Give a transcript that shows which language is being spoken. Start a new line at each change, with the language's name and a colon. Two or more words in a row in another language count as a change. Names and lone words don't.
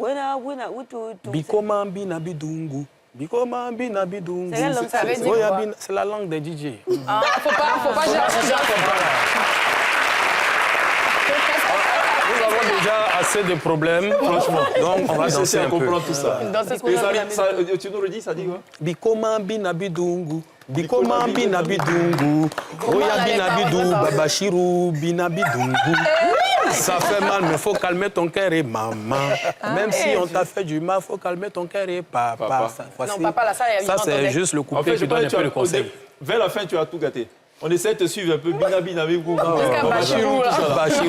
French: Bikoma Bina Bidungu. Bikoma Bina Bidungu. C'est quelle langue ça veut dire quoi? C'est la langue des DJ. Ah, faut pas Nous avons déjà assez de problèmes, franchement. Donc, on va danser un peu. comprendre tout ça. Et tu nous le dis, ça dit quoi? Bikoma Bina Bidungu. Bikoma Bina Bidungu. Oya Bina Bidou, Babachirou Bina Bidungu. Ça fait mal, mais il faut calmer ton cœur et maman. Même si on t'a fait du mal, il faut calmer ton cœur et papa. Non, papa, là, Ça, c'est juste le couplet qui donne un peu le conseil. Vers la fin, tu as tout gâté. On essaie de te suivre un peu. Bina, bina, bina, Jusqu'à Bachirou, là. Bachirou,